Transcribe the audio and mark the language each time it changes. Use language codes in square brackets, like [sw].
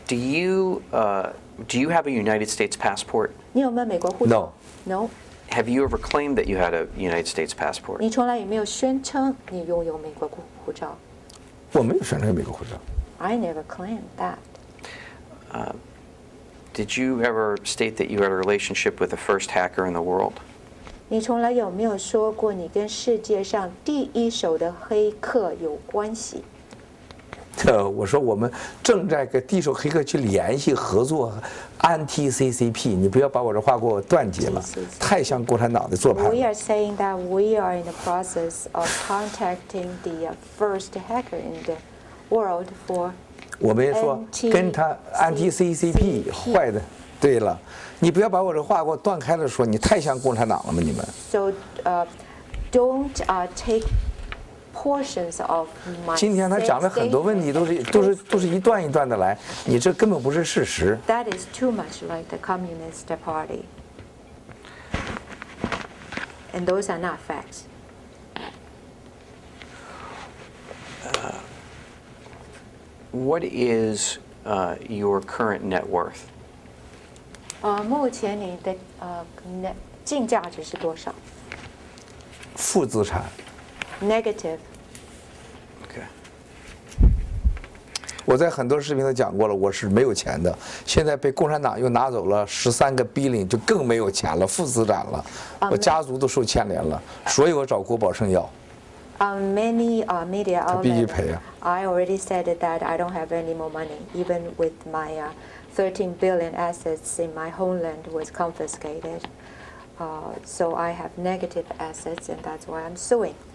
[en] Do you have a United States passport? [zh] 你有没有美国护照 [en] No. No. Have you ever claimed that you had a United States passport? [zh] 你从来也没有宣称你拥有美国护照。我没有选择美国护照。 [en] I never claimed that. Did you ever state that you had a relationship with the first hacker in the world? [zh] 你从来有没有说过你跟世界上第一手的黑客有关系？我说我们正在跟第一手黑客去联系合作 ，anti-CCP， 你不要把我这话给我断绝了，太像共产党的做派 [en] We [zh] 了。 [en] are saying that we are in the process of contacting the first hacker in the world for [zh] 我们也说跟他 anti-CCP 坏的。对了，你不要把我这话给我断开了说，你太像共产党了吗？你们？ [en] So don't take portions of my. [zh] 今天他讲了很多问题，都是一段一段的来，你这根本不是事实。 [en] That is too much like the Communist Party, and those are not facts. What is your current net worth? [zh] 目前你的净价值是多少负资产， [en] ？Negative. Okay. [zh] 我在很多视频都讲过了，我是没有钱的。现在被共产党又拿走了13个 billion， 就更没有钱了，负资产了。我家族都受牵连了，所以我找郭宝胜要。 [en] Many media [zh] 他必须 [en] outlets. [zh] 赔啊。 [en] I already said that I don't have any more money, even with my 13 billion assets in my homeland was confiscated. So I have negative assets, and that's why I'm suing.